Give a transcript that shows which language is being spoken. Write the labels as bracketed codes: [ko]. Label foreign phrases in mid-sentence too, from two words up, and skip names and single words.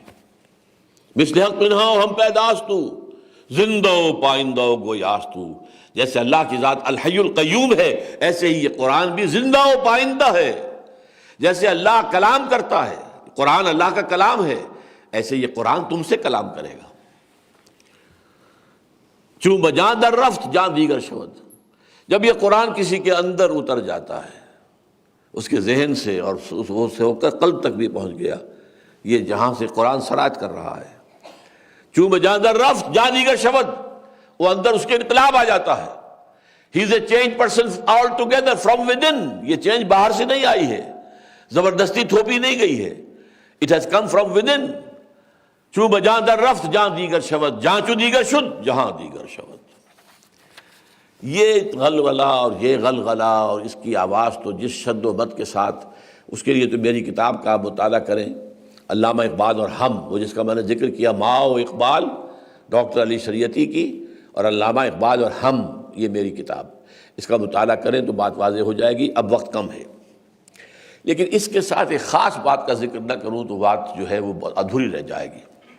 [fa] مثل حق پنہاؤ ہم پیداستو، زندہ پائندہ گویاستو، [ur] جیسے اللہ کی ذات [ar] الحی القیوم [ur] ہے ایسے ہی یہ قرآن بھی زندہ و پائندہ ہے۔ جیسے اللہ کلام کرتا ہے، قرآن اللہ کا کلام ہے، ایسے یہ قرآن تم سے کلام کرے گا۔ [fa] چوں بجاں در رفت جاں دیگر شود، [ur] جب یہ قرآن کسی کے اندر اتر جاتا ہے، اس کے ذہن سے اور اس سے ہو کر قلب تک بھی پہنچ گیا، یہ جہاں سے قرآن سرایت کر رہا ہے، [fa] چوں بجاں در رفت جاں دیگر شود، [ur] وہ اندر اس کے انقلاب آ جاتا ہے۔ [en] he is a change person all together from with in, [ur] یہ چینج باہر سے نہیں آئی ہے، زبردستی تھوپی نہیں گئی ہے، [en] it has come from with in. [fa] چوں بجاں در رفت جہاں دیگر شود، جہاں چوں دیگر شد جہاں دیگر شود۔ [ur] یہ غلغلہ اور یہ غلغلہ اور اس کی آواز تو جس شد و بد کے ساتھ، اس کے لیے تو میری کتاب کا مطالعہ کریں، علامہ اقبال اور ہم، وہ جس کا میں نے ذکر کیا، ماء و اقبال ڈاکٹر علی شریعتی کی، اور علامہ اقبال اور ہم، یہ میری کتاب، اس کا مطالعہ کریں تو بات واضح ہو جائے گی۔ اب وقت کم ہے، لیکن اس کے ساتھ ایک خاص بات کا ذکر نہ کروں تو بات جو ہے وہ ادھوری رہ جائے گی۔